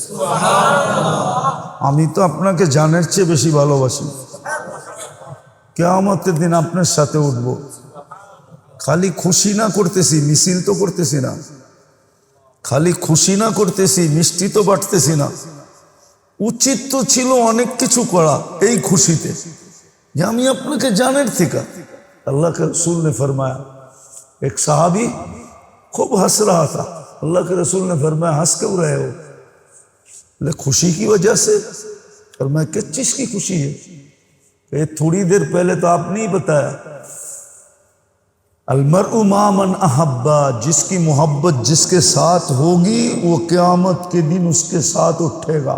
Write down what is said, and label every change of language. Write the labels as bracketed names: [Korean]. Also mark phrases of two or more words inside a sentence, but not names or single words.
[Bangla] আমি তো আপনাকে জানের চেয়ে বেশি ভালোবাসি, কিয়ামতের দিন আপনার সাথে উঠবো। খালি খুশি না করতেছি, মিছিল তো করতেছি না, খালি খুশি না করতেছি, মিষ্টি তো বাঁটতেছি না। উচিত তো ছিলো অনেক কিছু করা এই খুশিতে, যে আমি আপনাকে জানের থেকে। [Hindi] अल्लाह के रसूल ने फरमाया, एक सहाबी खूब हंस रहा था, अल्लाह के रसूल ने फरमाया हंस क्यों रहे हो? बोले खुशी की वजह से। फरमाया किस चीज की खुशी है? ये थोड़ी देर पहले तो आपने ही बताया, [Arabic] المرء مع من أحب, [Hindi] जिसकी मोहब्बत जिसके साथ होगी वो क़यामत के दिन उसके साथ उठेगा।